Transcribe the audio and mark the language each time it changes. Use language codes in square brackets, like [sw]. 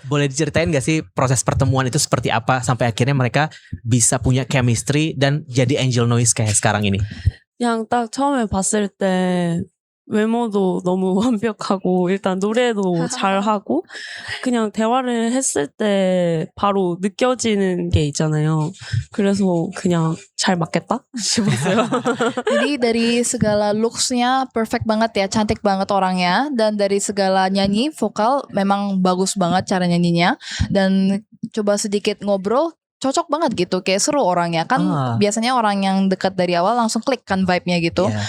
[id] Boleh diceritain gak sih proses pertemuan itu seperti apa sampai akhirnya mereka bisa punya chemistry dan jadi Angel Noise kayak sekarang ini? [ko] 그냥 딱 처음에 봤을 때 외모도 너무 완벽하고 일단 노래도 잘하고 그냥 대화를 했을 때 바로 느껴지는 게 있잖아요. 그래서 그냥 잘 맞겠다 싶었어요. [id] Jadi dari segala looks-nya perfect banget ya, cantik banget orangnya. Dan dari segala nyanyi, vokal memang bagus banget cara nyanyinya. Dan coba sedikit ngobrol, cocok banget gitu, kayak seru orangnya kan. Biasanya orang yang dekat dari awal langsung klik kan vibe-nya gitu.